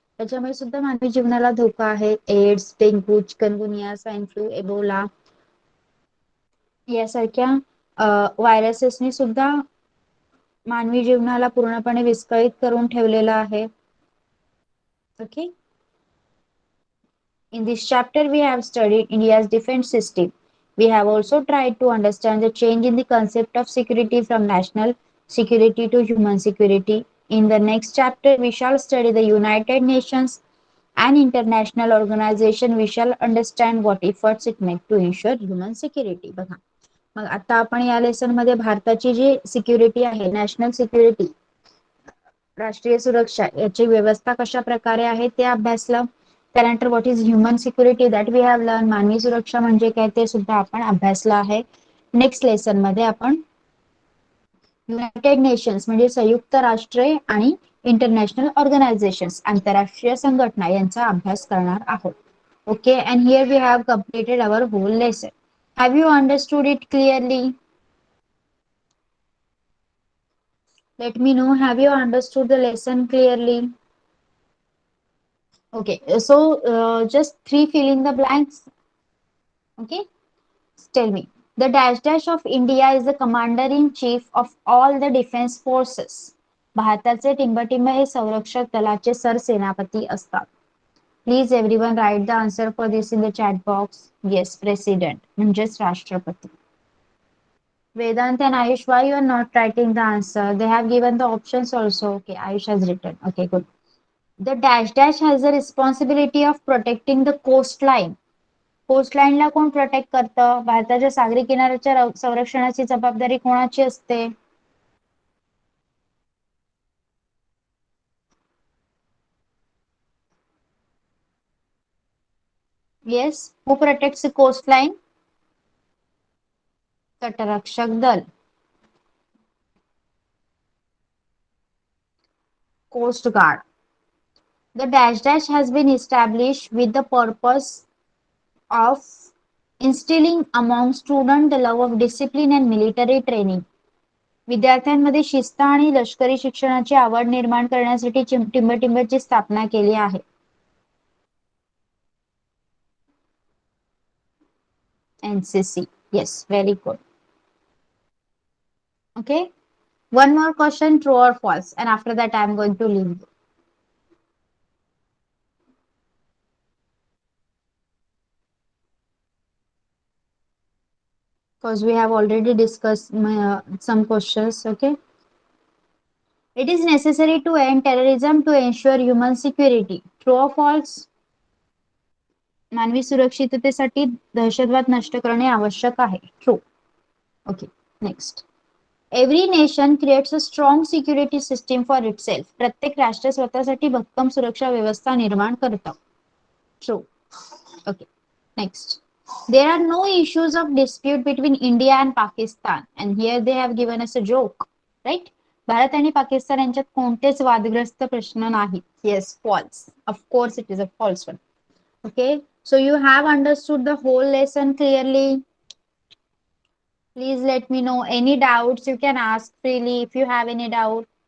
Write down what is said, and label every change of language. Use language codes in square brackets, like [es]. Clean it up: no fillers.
[mr] त्याच्यामुळे सुद्धा मानवी जीवनाला धोका आहे. AIDS, dengue, chikungunya, swine flu, Ebola यासारख्या व्हायरसेसनी सुद्धा मानवी जीवनाला पूर्णपणे विस्कळीत करून ठेवलेलं आहे. [en] Okay. In this chapter, we have studied India's defense system. We have also tried to understand the change in the concept of security from national security to human security. In the next chapter, we shall study the United Nations, an international organization. We shall understand what efforts it makes to ensure human security. [mr] बघा, मग आता आपण या lesson मध्ये भारताची जी security आहे, national security, राष्ट्रीय सुरक्षा याची व्यवस्था कशा प्रकारे आहे ते अभ्यासलं. त्यानंतर [en] what is human security that we have learn, [mr] मानवी सुरक्षा म्हणजे काय ते सुद्धा आपण अभ्यासलं आहे. नेक्स्ट लेसन मध्ये आपण युनायटेड नेशन्स म्हणजे संयुक्त राष्ट्रे आणि इंटरनॅशनल ऑर्गनायझेशन्स आंतरराष्ट्रीय संघटना यांचा अभ्यास करणार आहोत. [en] Okay, and here we have completed our whole lesson. Have you understood it clearly? Let me know, have you understood the lesson clearly? Okay, so just fill in the blanks. Okay, tell me. The dash dash of India is the commander in chief of all the defense forces. [mr] भारताचे टिंबटिंब हे संरक्षक दलाचे सरसेनापती असतात. [en] Please everyone write the answer for this in the chat box. Yes, president [mr] म्हणजेच राष्ट्रपती. [en] Vedant and Ayush, why you are not writing the answer? They have given the options also. Okay, Ayush has written. Okay, good. The dash dash has the responsibility of protecting the coastline. [mr] कोस्टलाईनला कोण protect करतं? भारताच्या सागरी किनाऱ्याच्या संरक्षणाची जबाबदारी कोणाची असते? [en] Yes, who protects the coastline? [mr] तटरक्षक दल. [en] Coast Guard. The dash dash has been established with the purpose of instilling among students the love of discipline and military training. [mr] विद्यार्थ्यांमध्ये शिस्त आणि लष्करी शिक्षणाची आवड निर्माण करण्यासाठी टिंबटिंबची स्थापना केली आहे. [en] NCC. Yes, very good. Okay. One more question, true or false, and after that I am going to leave you. Because we have already discussed some questions. Okay. It is necessary to end terrorism to ensure human security. True or false? [mr] मानवी सुरक्षिततेसाठी दहशतवाद नष्ट करणे आवश्यक आहे. [en] True. Okay. Next. Every nation creates a strong security system for itself. [mr] प्रत्येक राष्ट्र स्वतःसाठी भक्कम सुरक्षा व्यवस्था निर्माण करतं. [en] True. Okay. Next. There are no issues of dispute between India and Pakistan. And here they have given us a joke. Right? [mr] Bharat आणि पाकिस्तान यांच्यात कोणतेच वादग्रस्त प्रश्न नाहीत. [en] Yes, false. Of course it is a false one. Okay. So you have understood the whole lesson clearly. Please let me know any doubts. You can ask freely if you have any doubt.